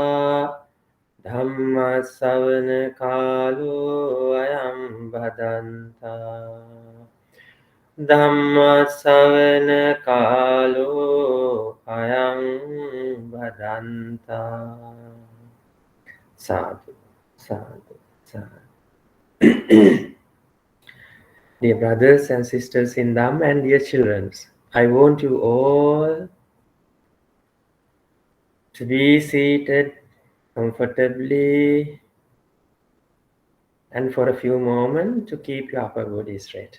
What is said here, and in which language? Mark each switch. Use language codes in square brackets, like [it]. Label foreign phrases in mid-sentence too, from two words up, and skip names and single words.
[pi] Dhamma savana kālo ayam bhadanta. Dhamma savana kālo ayam bhadanta. Sadhu, sadhu, sadhu. [en] Dear brothers and sisters in Dham and dear children, I want you all to be seated comfortably and for a few moments to keep your upper body straight.